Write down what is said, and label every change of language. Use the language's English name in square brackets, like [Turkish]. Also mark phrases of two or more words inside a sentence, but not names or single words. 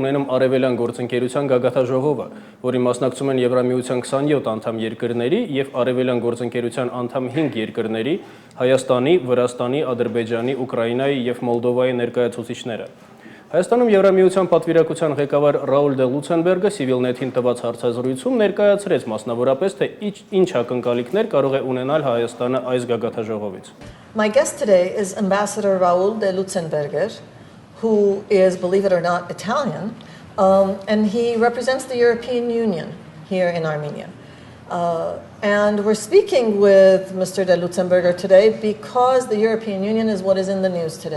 [Armenian] ունենում արևելյան գործընկերության գագաթաժողովը, որի մասնակցում են Եվրամիության 27 անդամ երկրների եւ արևելյան գործընկերության անդամ 5 երկրների՝ Հայաստանի, Վրաստանի, Ադրբեջանի, Ուկրաինայի եւ Մոլդովայի ներկայացուցիչները։ Հայաստանում Եվրամիության պատվիրակության ղեկավար Ռաուլ դե Լուցենբերգը CivilNet-ին տված հարցազրույցում ներկայացրեց մասնավորապես, թե ինչ ակնկալիքներ կարող է ունենալ Հայաստանը այս գագաթաժողովից։ [English] My guest today is Ambassador Raul de Lutzenberger, who is, believe it or not, Italian, and he represents the European Union here in Armenia. And we're speaking with Mr. de Lutzenberger today because the European Union is what is in the news today.